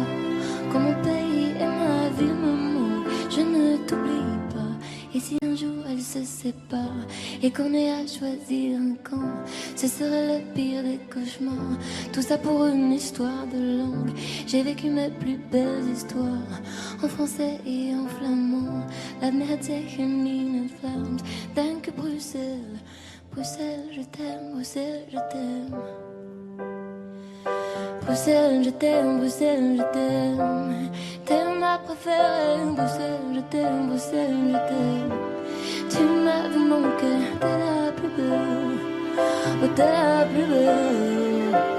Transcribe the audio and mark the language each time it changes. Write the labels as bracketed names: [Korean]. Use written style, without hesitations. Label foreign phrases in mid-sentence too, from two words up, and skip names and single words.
[French] Quand mon pays et ma ville me manquent, je ne t'oublie pas. Et si un jour elle se sépare et qu'on ait à choisir un camp, ce serait le pire des cauchemars. Tout ça pour une histoire de langue. J'ai vécu mes plus belles histoires en français et en flamand. [Dutch] Laat me het zeggen in het Vlaams. Dank u [French] Bruxelles, Bruxelles, je t'aime, Bruxelles, je t'aime. Bruxelles, je t'aime, Bruxelles, je t'aime. T'es ma préférée, Bruxelles, je t'aime, Bruxelles, je t'aime. Tu m'as vu mon cœur, t'es la plus belle, oh t'es la plus belle.